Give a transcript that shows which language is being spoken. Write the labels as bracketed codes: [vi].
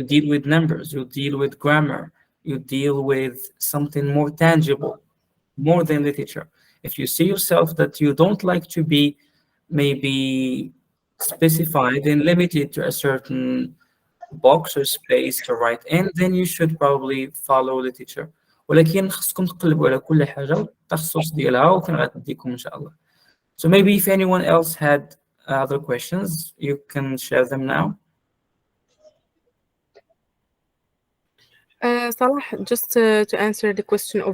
[en] You deal with numbers, you deal with grammar, you deal with something more tangible, more than literature. If you see yourself that you don't like to be maybe specified and limited to a certain box or space to write in, then you should probably follow literature. [ar] ولكن خصكم تقلبوا على كل حاجة والتخصص ديالها وكان غتديكم إن شاء الله. [en] So maybe if anyone else had other questions, you can share them now. Salah, just to answer the question of